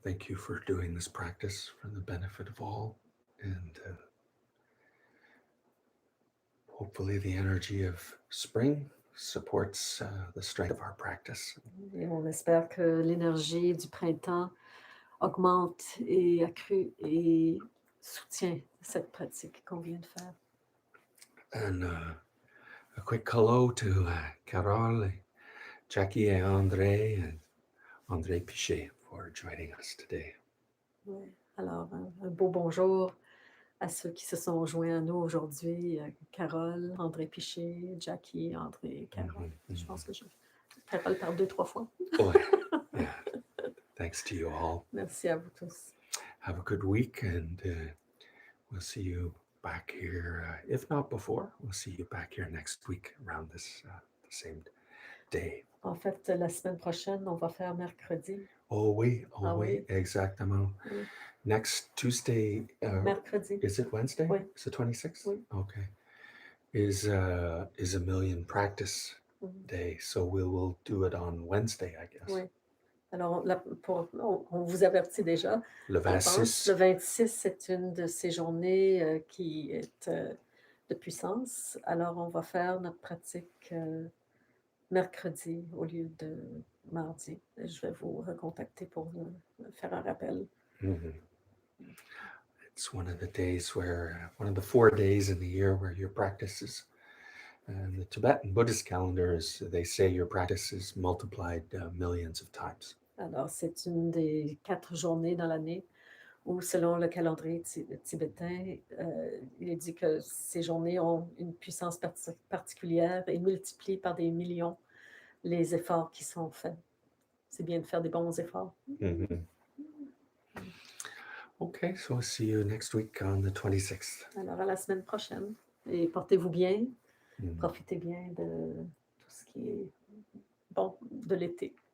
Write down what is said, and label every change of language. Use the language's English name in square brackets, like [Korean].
[English] Thank you for doing this practice for the benefit of all. And hopefully the energy of spring supports the strength of our practice. [French] Et on espère que l'énergie du printemps augmente et accrue et soutient cette pratique qu'on vient de faire. [English] And a quick hello to Carole, Jackie and André Pichet for joining us today. [French] Ouais. Alors, un beau bonjour à ceux qui se sont joints à nous aujourd'hui. Carole, André Pichet, Jackie, André, Carole. Mhm, Je pense que Carole parle 2-3 fois. [English] Oh, yeah. Thanks to you all. [French] Merci à vous tous. [English] Have a good week, and we'll see you back here. If not before, we'll see you back here next week around this the same day. [French] En fait, la semaine prochaine, on va faire mercredi. Oh oui, Ah oui. exactement. Oui. [English] Next Tuesday. [French] Mercredi. [English] Is it Wednesday? [French] Oui. [English] It's the 26th? [French] Oui. [English] Okay. Is a million practice day, so we will do it on Wednesday, I guess. [French] Oui. Alors, on vous avertit déjà. Le 26. Le 26, c'est une de ces journées qui est de puissance. Alors, on va faire notre pratique mercredi au lieu de mardi. Je vais vous recontacter pour faire un rappel. Mm-hmm. [English] It's one of the days one of the 4 days in the year where your practice is, the Tibetan Buddhist calendar they say your practice is multiplied millions of times. [French] Alors, c'est une des 4 journées dans l'année où, selon le calendrier tibétain, il est dit que ces journées ont une puissance particulière et multiplient par des millions les efforts qui sont faits. C'est bien de faire des bons efforts. Mm-hmm. [English] Okay, so we'll see you next week on the 26th. [French] Alors, à la semaine prochaine. Et portez-vous bien. Mm-hmm. Profitez bien de tout ce qui est bon de l'été.